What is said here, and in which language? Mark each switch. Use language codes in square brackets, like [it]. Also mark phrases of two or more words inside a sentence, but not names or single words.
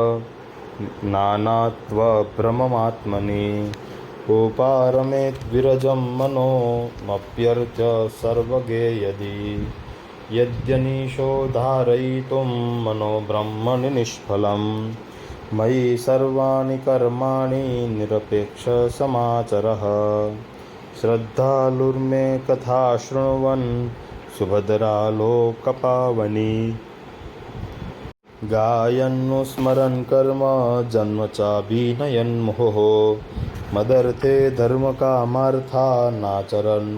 [sa] નાનાત્વભ્રમમાત્મનિ ઉપારમેત વિરજં મનોમપ્યર્ચ્ય સર્વગે યદિ યદ્યનીશો ધારયિતું મનો બ્રહ્મણિ નિષ્ફલં मयि सर्वाणि कर्माणि निरपेक्षसमाचरः श्रद्धालुर्मे कथा शृण्वन् सुभद्रालोकपावनी गायन्नुस्मरन् कर्म जन्म चाभिनयन् मुहुः मदर्थे धर्मकामार्था नाचरन्